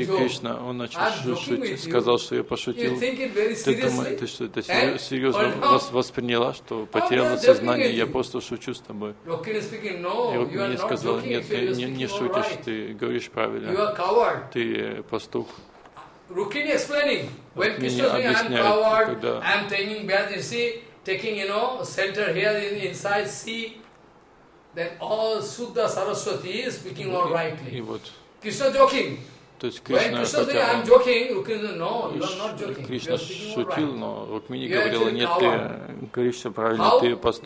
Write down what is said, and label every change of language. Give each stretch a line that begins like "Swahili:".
Russian: И Кришна, он начал шутить, сказал, что я пошутил. Ты думаешь, ты что, это серьезно восприняла, что потеряла сознание, я просто шучу с тобой? И Рукмини сказала, нет, ты не шутишь, ты говоришь правильно. Ты пастух.
English: Рукмини explaining. When Krishna is saying I'm coward, I'm taking bath, you see. Taking, you know, center here in inside sea, then all Shuddha Saraswati is speaking all rightly. Krishna joking.
Russian: То есть Кришна, хотя он joking, Rukmini,
English: no, joking.
Russian: Кришна шутил, но Рукмини говорила, нет, ты говоришь все правильно, ты пастух.